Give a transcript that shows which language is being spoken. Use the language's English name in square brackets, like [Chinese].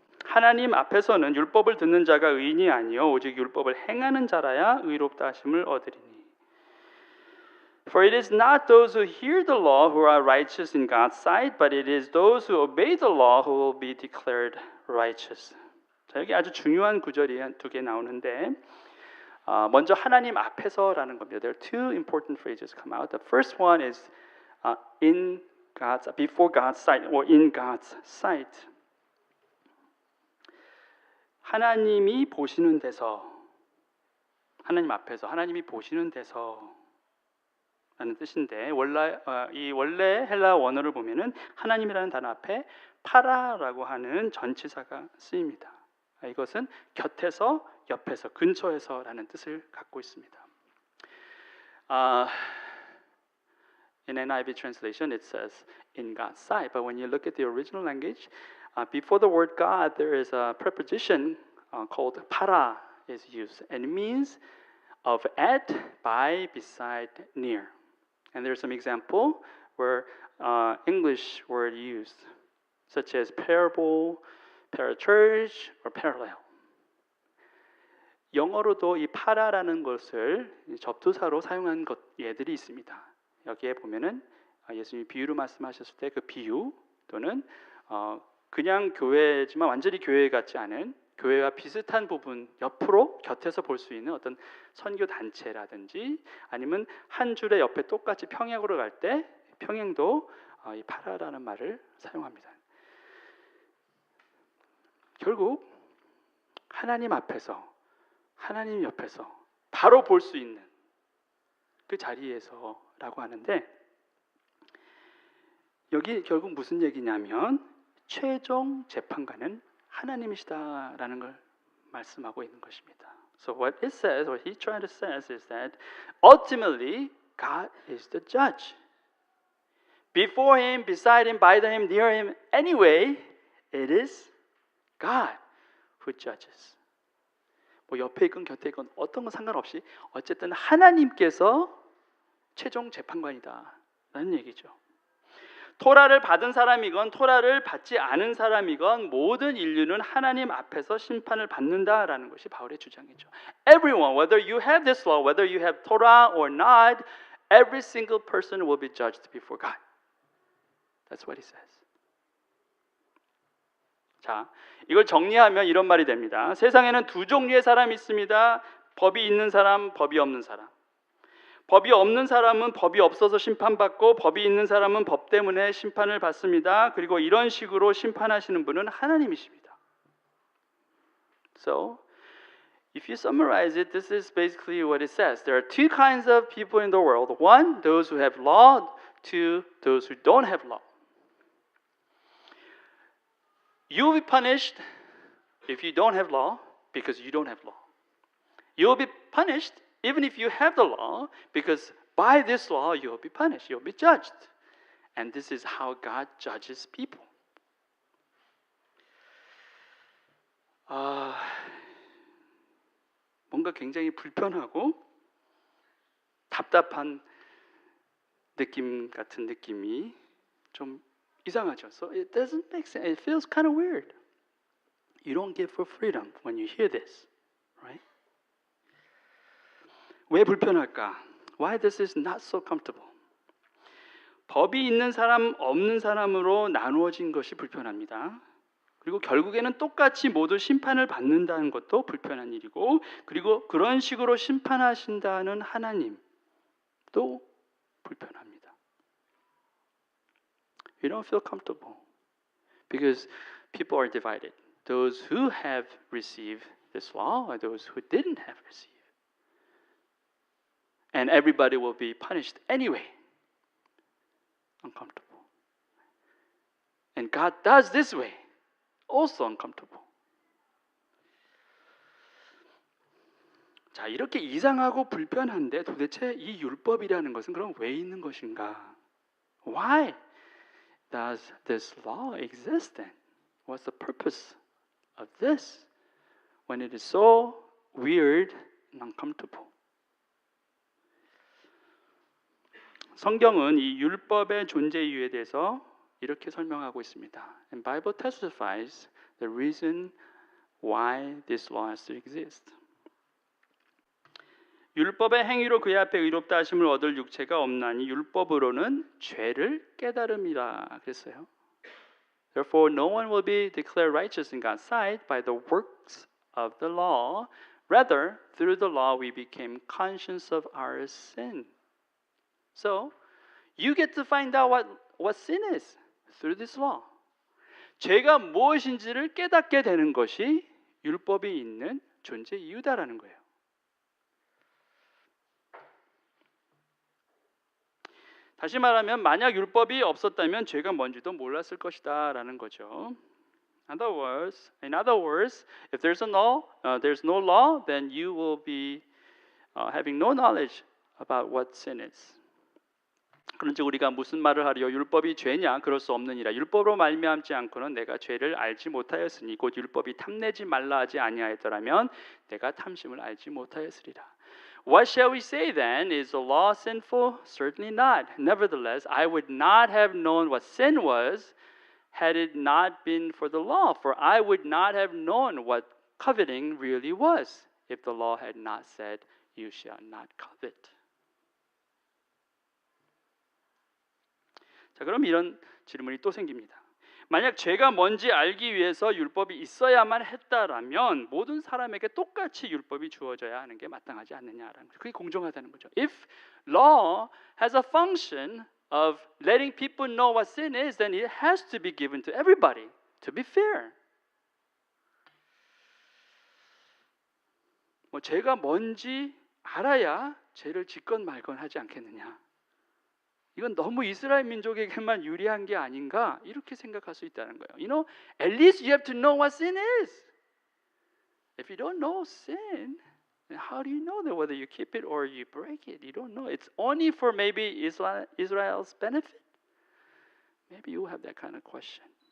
[Korean] 하나님 앞에서는 율법을 듣는 자가 의인이 아니요 오직 율법을 행하는 자라야 의롭다 하심을 얻으리니. [English] For it is not those who hear the law who are righteous in God's sight, but it is those who obey the law who will be declared righteous. [Korean] 자, 여기 아주 중요한 구절이 두 개 나오는데 먼저 하나님 앞에서라는 겁니다. [English] There are two important phrases come out. The first one is in God's, before God's sight or in God's sight. [Korean] 하나님이 보시는 데서, 하나님 앞에서, 하나님이 보시는 데서 라는 뜻인데 이 원래 헬라 원어를 보면은 하나님이라는 단어 앞에 파라라고 하는 전치사가 쓰입니다. 이것은 곁에서, 옆에서, 근처에서라는 뜻을 갖고 있습니다. [English] In NIV translation, it says in God's sight, but when you look at the original language, before the word God, there is a preposition called para is used, and it means of at, by, beside, near. And there's some example where English word used, such as parable, parachurch, or parallel. [Korean] 영어로도 이 파라라는 것을 접두사로 사용한 예들이 있습니다. 여기에 보면은 예수님이 비유로 말씀하셨을 때 그 비유 또는 그냥 교회지만 완전히 교회 같지 않은 교회와 비슷한 부분 옆으로 곁에서 볼 수 있는 어떤 선교 단체라든지 아니면 한 줄의 옆에 똑같이 평행으로 갈 때 평행도 이 파라라는 말을 사용합니다. 결국 하나님 앞에서 하나님 옆에서 바로 볼 수 있는 그 자리에서라고 하는데 여기 결국 무슨 얘기냐면 최종 재판관은 하나님이시다라는 걸 말씀하고 있는 것입니다. [English] So what it says, what he trying to say is that ultimately God is the judge. Before him, beside him, by him, near him, anyway, it is God who judges. [Korean] 뭐 옆에 있건 곁에 있건 어떤 건 상관없이 어쨌든 하나님께서 최종 재판관이다라는 얘기죠. 토라를 받은 사람이건 토라를 받지 않은 사람이건 모든 인류는 하나님 앞에서 심판을 받는다라는 것이 바울의 주장이죠. [English] Everyone, whether you have this law, whether you have Torah or not, every single person will be judged before God. That's what he says. [Korean] 자, 이걸 정리하면 이런 말이 됩니다. 세상에는 두 종류의 사람이 있습니다. 법이 있는 사람, 법이 없는 사람. 법이 없는 사람은 법이 없어서 심판받고 법이 있는 사람은 법 때문에 심판을 받습니다. 그리고 이런 식으로 심판하시는 분은 하나님이십니다. [English] So, if you summarize it, this is basically what it says. There are two kinds of people in the world. One, those who have law. Two, those who don't have law. You will be punished if you don't have law because you don't have law. You will be punished even if you have the law because by this law you will be punished, you will be judged. And this is how God judges people. [Korean] 뭔가 굉장히 불편하고 답답한 느낌 같은 느낌이 좀 이상하죠. [English] So it doesn't make sense. It feels kind of weird. You don't get for freedom when you hear this, right? [Korean] 왜 불편할까? [English] Why this is not so comfortable? [Korean] 법이 있는 사람, 없는 사람으로 나누어진 것이 불편합니다. 그리고 결국에는 똑같이 모두 심판을 받는다는 것도 불편한 일이고, 그리고 그런 식으로 심판하신다는 하나님도 불편합니다. [English] You don't feel comfortable because people are divided. Those who have received this law or those who didn't have received. and everybody will be punished anyway. Uncomfortable. And God does this way. Also uncomfortable. [Korean] 자, 이렇게 이상하고 불편한데 도대체 이 율법이라는 것은 그럼 왜 있는 것인가? [English] Why does this law exist then? What's the purpose of this when it is so weird and uncomfortable? [Korean] 성경은 이 율법의 존재 이유에 대해서 이렇게 설명하고 있습니다. [English] And Bible testifies the reason why this law has to exist. [Korean] 율법의 행위로 그의 앞에 의롭다 하심을 얻을 육체가 없나니 율법으로는 죄를 깨달음이라 그랬어요. [English] Therefore no one will be declared righteous in God's sight by the works of the law. Rather, through the law we became conscious of our sin. So, you get to find out what sin is through this law. [Korean] 죄가 무엇인지를 깨닫게 되는 것이 율법이 있는 존재 이유다라는 거예요. 다시 말하면 만약 율법이 없었다면 죄가 뭔지도 몰랐을 것이다라는 거죠. [English] In other words, if there's no law, then you will be having no knowledge about what sin is. [Korean] 그런즉 우리가 무슨 말을 하리요? 율법이 죄냐? 그럴 수 없느니라. 율법으로 말미암지 않고는 내가 죄를 알지 못하였으니 곧 율법이 탐내지 말라 하지 아니하였더라면 내가 탐심을 알지 못하였으리라. [English] What shall we say then? Is the law sinful? Certainly not. Nevertheless, I would not have known what sin was had it not been for the law. For I would not have known what coveting really was if the law had not said, you shall not covet. [Korean] 자, 그럼 이런 질문이 또 생깁니다. 만약 죄가 뭔지 알기 위해서 율법이 있어야만 했다라면 모든 사람에게 똑같이 율법이 주어져야 하는 게 마땅하지 않느냐라는 거죠. 그게 공정하다는 거죠. [English] If law has a function of letting people know what sin is, then it has to be given to everybody to be fair. [Korean] 뭐 죄가 뭔지 알아야 죄를 짓건 말건 하지 않겠느냐. 이건 너무 이스라엘 민족에게만 유리한 게 아닌가 이렇게 생각할 수 있다는 거예요. [English] You know, at least you have to know what sin is. If you don't know sin, then how do you know that whether you keep it or you break it? You don't know. It's only for maybe Israel's benefit. Maybe you have that kind of question.